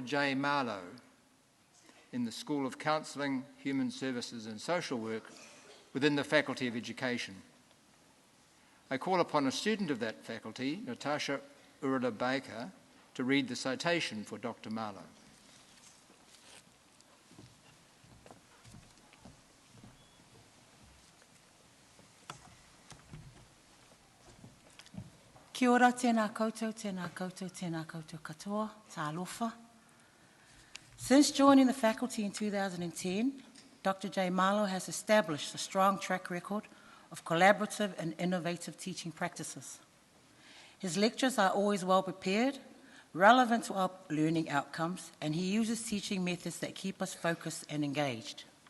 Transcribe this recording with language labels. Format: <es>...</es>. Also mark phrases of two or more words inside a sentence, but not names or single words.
<en>J. Marlowe in the School of Counselling, Human Services and Social Work within the Faculty of Education. I call upon a student of that faculty, Natasha Urla Baker, to read the citation for Dr. Marlowe.</en> <mi>Kia ora, tēnā koutou, tēnā koutou, tēnā koutou katoa, tā alofa.</mi> <en>Since joining the faculty in 2010, Dr. J. Marlowe has established a strong track record of collaborative and innovative teaching practices. His lectures are always well prepared, relevant to our learning outcomes, and he uses teaching methods that keep us focused and engaged.</en>